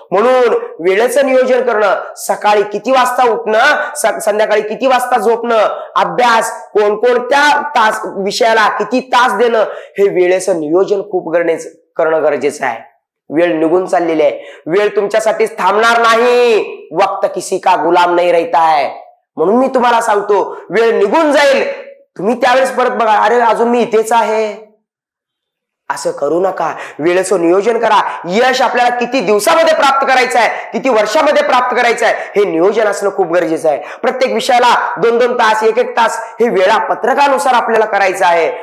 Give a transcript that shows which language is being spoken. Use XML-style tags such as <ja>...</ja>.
<mr>म्हणून वेळेचं नियोजन करणं, सकाळी किती वाजता उठणं, संध्याकाळी किती वाजता झोपणं, अभ्यास कोणकोणत्या विषयाला किती तास देणं, हे वेळेचं नियोजन खूप करणं गरजेचं आहे. वेळ निघून चाललेली आहे, वेळ तुमच्यासाठी थांबणार नाही.</mr> <hi>वक्त किसी का गुलाम नाही रहता है.</hi> <mr>म्हणून मी तुम्हाला सांगतो, वेळ निघून जाईल, तुम्ही त्यावेळेस परत बघा, अरे अजून मी इथेच आहे. असं करू नका. वेळेचं नियोजन करा. यश आपल्याला किती दिवसामध्ये प्राप्त करायचं आहे, किती वर्षामध्ये प्राप्त करायचं आहे, हे नियोजन असणं खूप गरजेचं आहे. प्रत्येक विषयाला 2-2 तास, 1-1 तास हे वेळापत्रकानुसार आपल्याला करायचं आहे.</mr>